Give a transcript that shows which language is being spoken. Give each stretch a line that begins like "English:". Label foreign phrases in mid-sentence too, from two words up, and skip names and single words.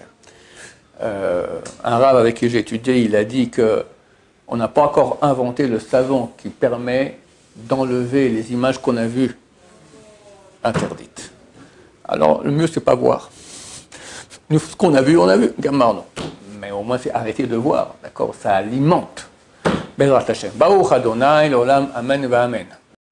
French: Un rav avec qui j'ai étudié, il a dit qu'on n'a pas encore inventé le savon qui permet d'enlever les images qu'on a vues interdites. Alors, le mieux, c'est pas voir. Nous, ce qu'on a vu, on a vu. Gammar, non. Mais au moins, c'est arrêter de voir. D'accord? Ça alimente.
Hebrew: בעזרת השם. ברוך אדוני לעולם אמן ואמן.